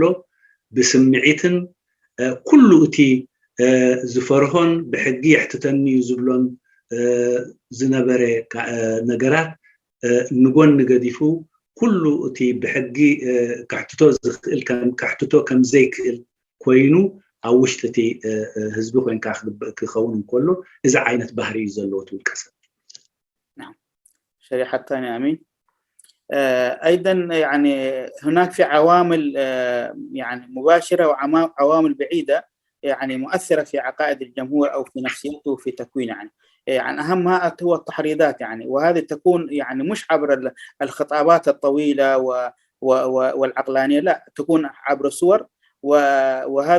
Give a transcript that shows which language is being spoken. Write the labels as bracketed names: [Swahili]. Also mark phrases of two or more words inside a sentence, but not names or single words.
[Tigrinya] ብስምዒትን ኩሉ እቲ ዝፈርሆን ብሕጊ ይሕትተኒ ዝብሎን ዝነበረ ነገራት ንጎኒ ገዲፉ ኩሉ እቲ ብሕጊ ክሕትቶ ዝኽእል ክሕትቶ ከም ዘይክእል ኮይኑ ኣብ ውሽጢ እቲ ህዝቢ ኮይንካ ክኸውን ከሎ እዚ ዓይነት ባህሪ እዩ ዘለዎ ውልቀ ሰብ [Arabic] نعم شريحة ثانية أمين أيضا يعني هناك في عوامل يعني مباشرة وعوامل بعيدة يعني مؤثرة في عقائد الجمهور أو في نفسيته وفي تكوينه يعني أهمها هو التحريضات يعني وهذه تكون يعني مش عبر الخطابات الطويلة والعقلانية لا تكون عبر صور وهذه